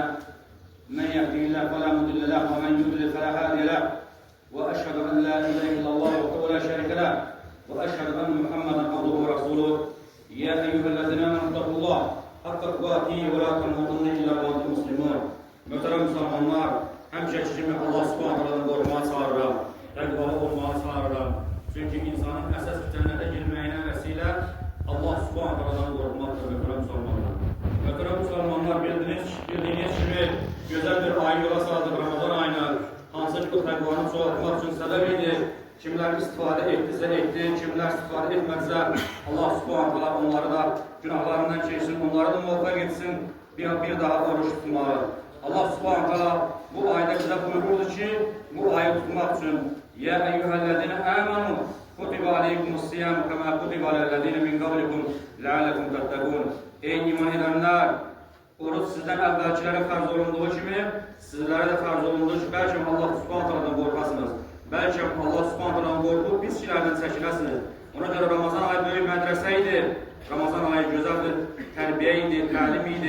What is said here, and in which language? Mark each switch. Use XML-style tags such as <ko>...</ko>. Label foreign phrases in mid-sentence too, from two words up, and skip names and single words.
<ar>من يهده الله فلا مضل له ومن يضلل فلا هادي له. وأشهد أن لا إله إلا الله وحده لا شريك له وأشهد أن محمدا عبده ورسوله. يا أيها الذين آمنوا اتقوا الله حق تقاته ولا تموتن إلا وأنتم مسلمون.</ar> <az>Möhtərəm müsəlmanlar, həmişəki kimi Allah Subhanahu taala'dan qorxmağa çağırıram, təqvalı olmağa çağırıram. Çünki insanın əsas cənnətə girməyinə vəsilə Allah Subhanahu taala'dan qorxmaqdır, möhtərəm müsəlmanlar. Möhtərəm müsəlmanlar, bildiyiniz kimi gözəl bir ay yola saldıq, Ramazan ayını, hansı ki bu təqvanı çoğaltmaq üçün səbəb idi. Kimlər istifadə etdisə etdi, kimlər istifadə etmədisə Allah Subhanahu taala onları da günahlarından çəksin, onları da muvaffaq etsin, bir daha oruç tutmağı. Allah Subhanahu taala bu ayda bizə buyururdu ki, bu ayı tutmaq üçün</az> <ar>يا أيها الذين آمنوا كتب عليكم الصيام كما كتب على الذين من قبلكم لعلكم تتقون.</ar> <az>Ey iman edenler, oruç sizdən əvvəlkilərə fərz olunduğu kimi sizlərə də fərz olunduğu ki, bəlkə Allah Subhanahu taala'dan qorxasınız. Bəlkə Allah Subhanahu taala'dan qorxub pis işlərdən çəkinəsiniz. Ona görə Ramazan ayı böyük mədrəsə idi. Ramazan ayı gözəl bir tərbiyə idi, təlim idi.</az>